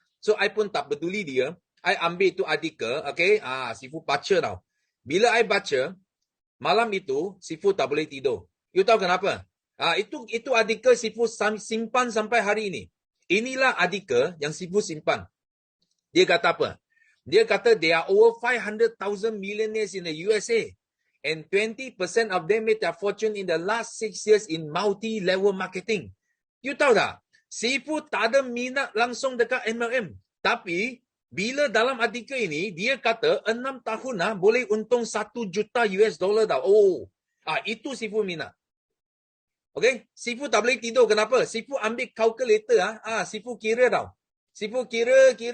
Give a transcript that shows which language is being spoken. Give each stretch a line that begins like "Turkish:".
Malay: So I pun tak peduli dia. I ambil itu artikel, okay, Sifu baca tau. Bila I baca, malam itu Sifu tak boleh tidur. You tahu kenapa? Itu artikel Sifu simpan sampai hari ini. Inilah artikel yang Sifu simpan. Dia kata apa? Dia kata
English: there are over 500,000 millionaires in the USA. And 20% of them made their fortune in the last 6 years in multi-level marketing.
Malay: You tahu tak? Sifu tak ada minat langsung dekat MLM. Tapi, bila dalam artikel ini, dia kata 6 tahun boleh untung 1 juta US dollar tau. Oh, itu Sifu minat. Okay? Sifu tak boleh tidur. Kenapa? Sifu ambil calculator. Sifu kira tau. Sifu kira.